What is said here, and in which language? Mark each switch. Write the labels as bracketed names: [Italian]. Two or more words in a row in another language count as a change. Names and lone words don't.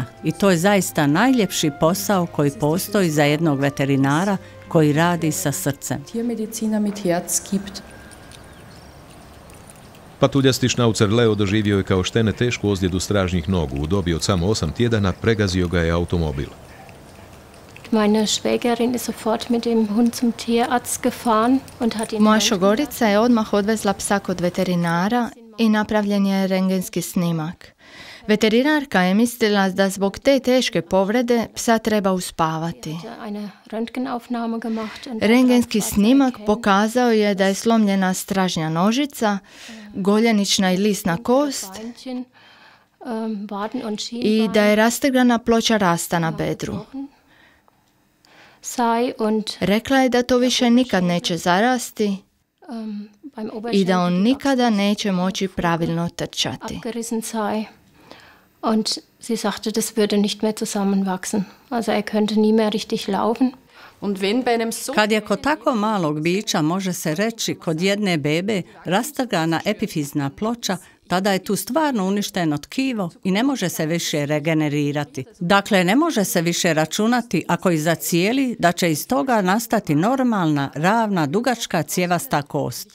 [Croatian] I to je zaista najljepši posao koji postoji za jednog veterinara koji radi sa srcem. Patuljasti šnaucer Leo doživio je kao štene tešku ozljedu stražnjih nogu. U dobi od samo 8 tjedana pregazio ga je automobil. [German] Meine Schwägerin ist sofort mit dem Hund zum Tierarzt gefahren und hat ihn... [Croatian] Moja šogorica je odmah odvezla psa kod veterinara i napravljen je rentgenski snimak. Veterinarka je mislila da zbog te teške povrede psa treba uspavati. Rentgenski snimak pokazao je da je slomljena stražnja nožica, goljenična i lisna kost i da je rasteglana ploča rasta na bedru. Rekla je da to više nikad neće zarasti i da on nikada neće moći pravilno trčati. [German] Und sie sagte, das würde nicht mehr zusammenwachsen. Also er könnte nie mehr richtig laufen. [Croatian] Kad je kod tako malog bića, može se reći, kod jedne bebe rastrgana epifizna ploča, tada je tu stvarno uništeno tkivo i ne može se više regenerirati. Dakle, ne može se više računati ako i zacijeli da će iz toga nastati normalna, ravna, dugačka cjevasta kost.